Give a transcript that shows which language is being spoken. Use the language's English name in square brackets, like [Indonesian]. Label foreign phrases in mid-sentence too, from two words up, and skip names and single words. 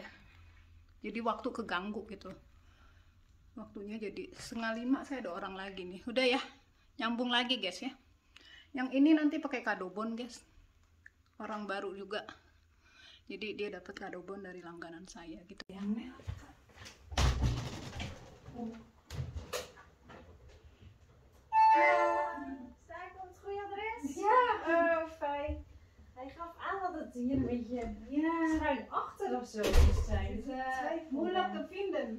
[Indonesian] Jadi waktu keganggu gitu. Waktunya jadi 4:30, saya ada orang lagi nih. Udah ya, nyambung lagi guys ya. Yang ini nanti pakai kadobon guys. Orang baru juga. Jadi dia dapat kadobon dari langganan saya gitu ya. [Dutch] Sta ik op het goede adres? Ja. Oh, fijn. Hij gaf aan dat het hier een beetje Ja. schuin achter of zo moest zijn. Het is moeilijk te vinden.